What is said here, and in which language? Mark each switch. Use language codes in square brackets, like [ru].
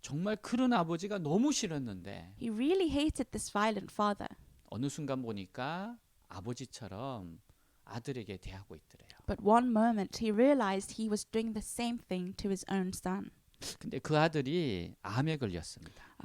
[ko] 정말 그런 아버지가 너무 싫었는데 [en] He really hated this violent father. [ko] 어느 순간 보니까 아버지처럼 아들에게 대하고 있더래요. [en] But one moment he realized he was doing the same thing to his own son. [ko] 근데 그 아들이 암에 걸렸습니다.